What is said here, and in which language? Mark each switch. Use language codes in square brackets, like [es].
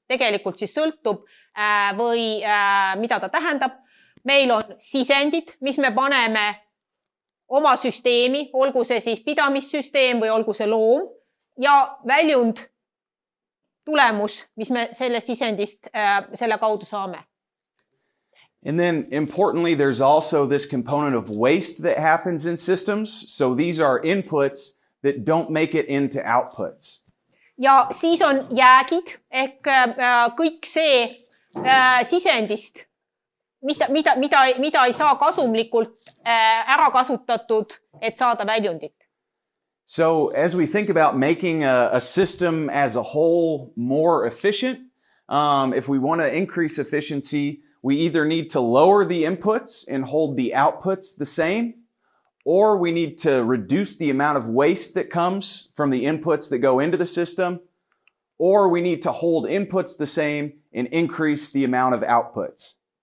[et] tegelikult siis sõltub või mida ta tähendab. Meil on sisendid, mis me paneme oma süsteemi, olgu see siis pidamissüsteem või olgu see loom ja väljund tulemus, mis me selle sisendist selle kaudu saame. [en] And then importantly, there's also this component of waste that happens in systems. So these are inputs that don't make it into outputs. [et] Ja siis on jäägid ehk kõik see sisendist, mida ei saa kasumlikult ära kasutatud, et saada väljundit. [en] So as we think about making a system as a whole more efficient, if we want to increase efficiency, we either need to lower the inputs and hold the outputs the same, or we need to reduce the amount of waste that comes from the inputs that go into the system, or we need to hold inputs the same and increase the amount of outputs.